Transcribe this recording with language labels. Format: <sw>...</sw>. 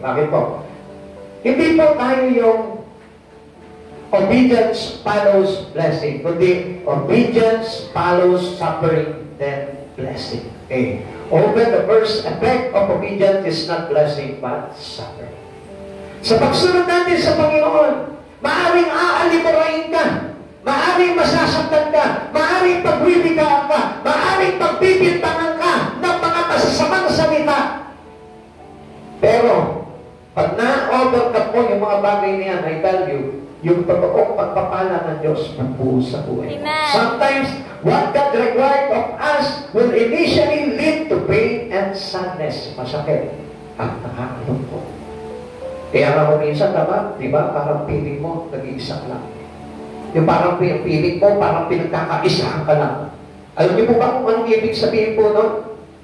<tl>Bakit po? Hindi po tayo yung</tl> <en>obedience follows blessing,</en> <tl>kundi</tl> <en>obedience follows suffering, then blessing. Okay. Over the first effect of obedience is not blessing, but suffering.</en> <tl>Sa pagsunod natin sa Panginoon, maaaring aalipurain ka, maaaring masasaktan ka, maaaring pagwibigaan ka, maaaring pagbibintangan ka ng mga masasamang salita. Pero, pag na-overcome mo yung mga bagay na yan,</tl> <en>I tell you,</en> <tl>yung totoong pagpapala ng Diyos magbuhos sa buhay.</tl> <en>Amen. Sometimes, what God required of us will initially lead to pain and sadness.</en> <tl>Masakit at nakakalungkot. Kaya nga kung minsan, di ba, parang piling mo, nag-iisa lang. Yung parang piling mo, parang pinagkakaisahan ka lang. Alam niyo po ba kung anong ibig sabihin po nun?</tl>